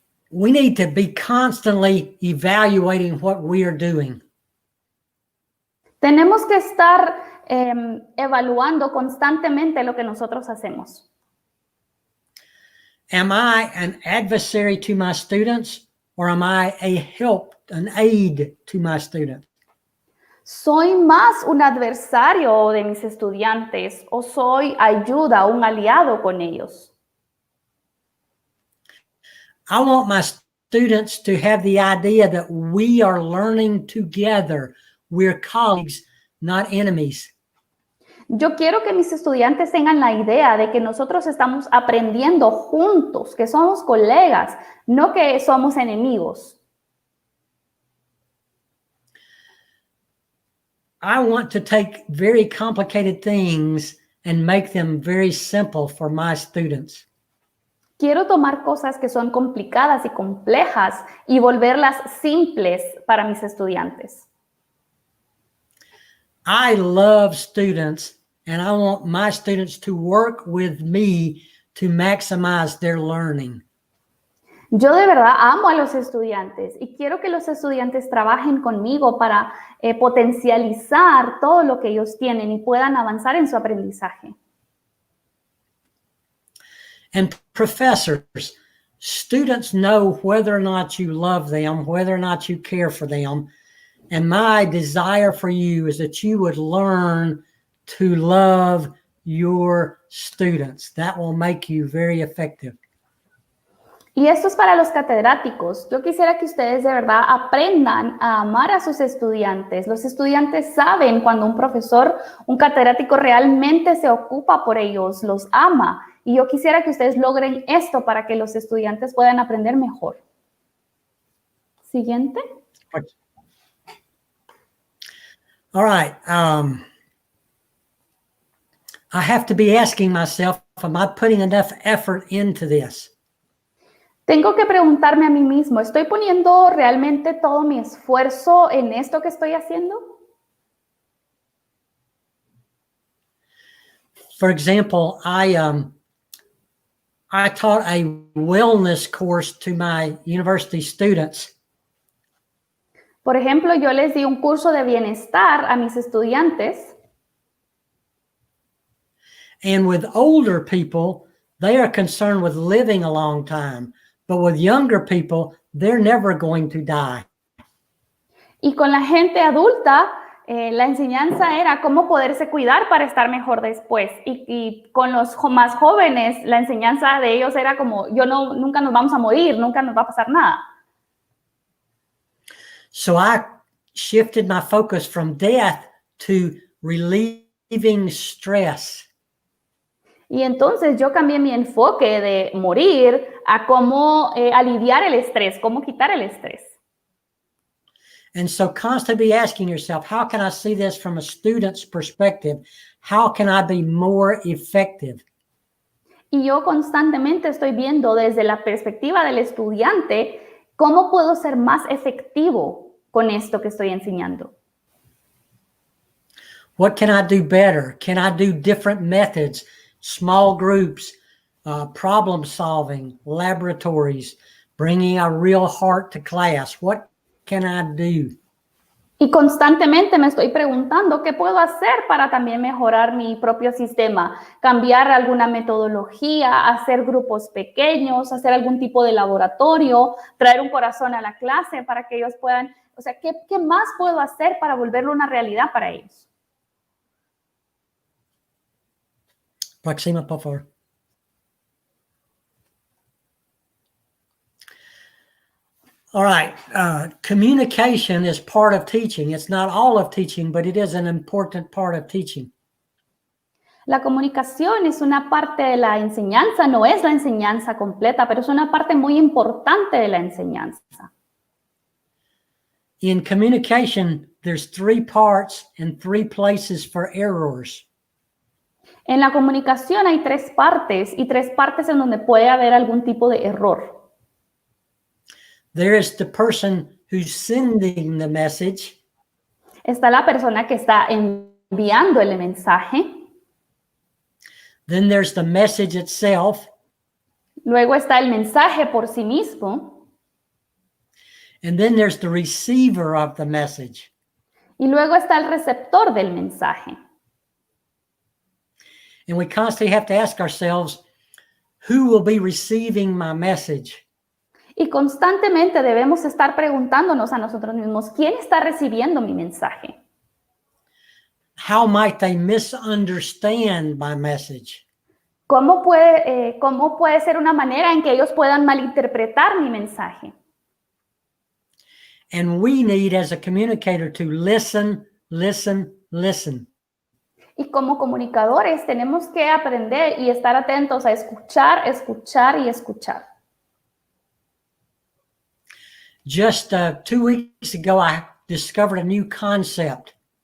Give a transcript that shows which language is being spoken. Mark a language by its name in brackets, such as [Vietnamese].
[English] We need to be constantly evaluating what we are doing. [Spanish] Tenemos que estar evaluando constantemente lo que nosotros hacemos. [English] Am I an adversary to my students or am I a help, an aid to my students? [Spanish] ¿Soy más un adversario de mis estudiantes o soy ayuda, un aliado con ellos? [English] I want my students to have the idea that we are learning together. We're colleagues, not enemies. [Spanish] Yo quiero que mis estudiantes tengan la idea de que nosotros estamos aprendiendo juntos, que somos colegas, no que somos enemigos. [English] I want to take very complicated things and make them very simple for my students. [Spanish] Quiero tomar cosas que son complicadas y complejas y volverlas simples para mis estudiantes. [English] I love students, and I want my students to work with me to maximize their learning. [Spanish] Yo de verdad amo a los estudiantes y quiero que los estudiantes trabajen conmigo para potencializar todo lo que ellos tienen y puedan avanzar en su aprendizaje. [English] And professors, students know whether or not you love them, whether or not you care for them. And my desire for you is that you would learn to love your students. That will make you very effective. [Spanish] Y esto es para los catedráticos. Yo quisiera que ustedes de verdad aprendan a amar a sus estudiantes. Los estudiantes saben cuando un profesor, un catedrático realmente se ocupa por ellos, los ama. Y yo quisiera que ustedes logren esto para que los estudiantes puedan aprender mejor. Siguiente. [English] All right. I have to be asking myself, am I putting enough effort into this? [Spanish] Tengo que preguntarme a mí mismo, ¿estoy poniendo realmente todo mi esfuerzo en esto que estoy haciendo? [English] For example, I taught a wellness course to my university students. [Spanish] Por ejemplo, yo les di un curso de bienestar a mis estudiantes. [English] And with older people, they are concerned with living a long time. But with younger people, they're never going to die. [Spanish] Y con la gente adulta, la enseñanza era cómo poderse cuidar para estar mejor después. Y con los más jóvenes, la enseñanza de ellos era como, nunca nos vamos a morir, nunca nos va a pasar nada. [English] So I shifted my focus from death to relieving stress. [Spanish] Y entonces yo cambié mi enfoque de morir a cómo aliviar el estrés, cómo quitar el estrés. [English] And so constantly asking yourself, how can I see this from a student's perspective? How can I be more effective? [Spanish] Y yo constantemente estoy viendo desde la perspectiva del estudiante cómo puedo ser más efectivo con esto que estoy enseñando. [English] What can I do better? Can I do different methods? Small groups, problem solving, laboratories, bringing a real heart to class. What can I do? [Spanish] Y constantemente me estoy preguntando qué puedo hacer para también mejorar mi propio sistema, cambiar alguna metodología, hacer grupos pequeños, hacer algún tipo de laboratorio, traer un corazón a la clase para que ellos puedan, o sea, ¿qué más puedo hacer para volverlo una realidad para ellos? Próxima, por favor. [English] All right. Communication is part of teaching. It's not all of teaching, but it is an important part of teaching. [Spanish] La comunicación es una parte de la enseñanza, no es la enseñanza completa, pero es una parte muy importante de la enseñanza. [English] In communication, there's 3 parts and 3 places for errors. [Spanish] En la comunicación hay 3 partes y 3 partes en donde puede haber algún tipo de error. [English] There is the person who's sending the message. [Spanish] Está la persona que está enviando el mensaje. [English] Then there's the message itself. [Spanish] Luego está el mensaje por sí mismo. [English] And then there's the receiver of the message. [Spanish] Y luego está el receptor del mensaje. [English] And we constantly have to ask ourselves, who will be receiving my message? [Spanish] Y constantemente debemos estar preguntándonos a nosotros mismos, ¿quién está recibiendo mi mensaje? [English] how might they misunderstand my message? [Spanish] ¿Cómo puede ser una manera en que ellos puedan malinterpretar mi mensaje? [English] And we need, as a communicator, to listen, listen, listen. [Spanish] Y como comunicadores tenemos que aprender y estar atentos a escuchar, escuchar y escuchar. [English] Just 2 weeks ago, I discovered a new concept.